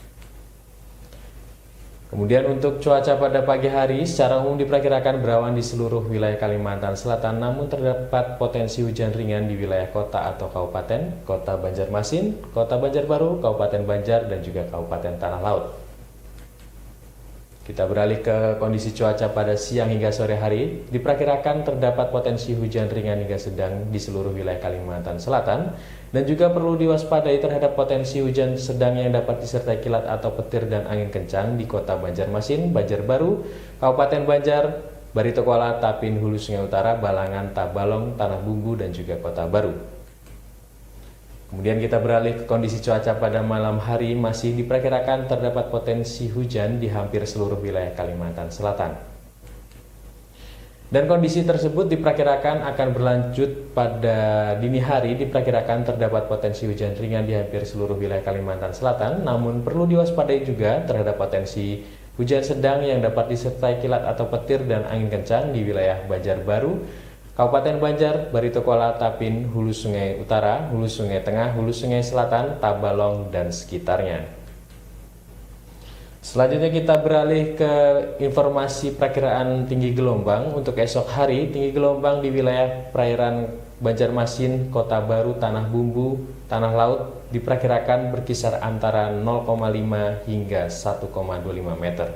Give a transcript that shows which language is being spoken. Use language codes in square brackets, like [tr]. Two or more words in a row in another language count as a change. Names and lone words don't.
[id] Kemudian untuk cuaca pada pagi hari, secara umum diperkirakan berawan di seluruh wilayah Kalimantan Selatan, namun terdapat potensi hujan ringan di wilayah kota atau kabupaten, kota Banjarmasin, kota Banjarbaru, Kabupaten Banjar, dan juga Kabupaten Tanah Laut. Kita beralih ke kondisi cuaca pada siang hingga sore hari. Diperkirakan terdapat potensi hujan ringan hingga sedang di seluruh wilayah Kalimantan Selatan dan juga perlu diwaspadai terhadap potensi hujan sedang yang dapat disertai kilat atau petir dan angin kencang di Kota Banjarmasin, Banjarbaru, Kabupaten Banjar, Barito Kuala, Tapin, Hulu Sungai Utara, Balangan, Tabalong, Tanah Bumbu, dan juga Kota Baru. Kemudian kita beralih ke kondisi cuaca pada malam hari. Masih diperkirakan terdapat potensi hujan di hampir seluruh wilayah Kalimantan Selatan. Dan kondisi tersebut diperkirakan akan berlanjut pada dini hari. Diperkirakan terdapat potensi hujan ringan di hampir seluruh wilayah Kalimantan Selatan. Namun perlu diwaspadai juga terhadap potensi hujan sedang yang dapat disertai kilat atau petir dan angin kencang di wilayah Banjarbaru, Kabupaten Banjar, Barito Kuala, Tapin, Hulu Sungai Utara, Hulu Sungai Tengah, Hulu Sungai Selatan, Tabalong, dan sekitarnya. Selanjutnya kita beralih ke informasi perkiraan tinggi gelombang. Untuk esok hari, tinggi gelombang di wilayah perairan Banjarmasin, Kota Baru, Tanah Bumbu, Tanah Laut diperkirakan berkisar antara 0,5 hingga 1,25 meter.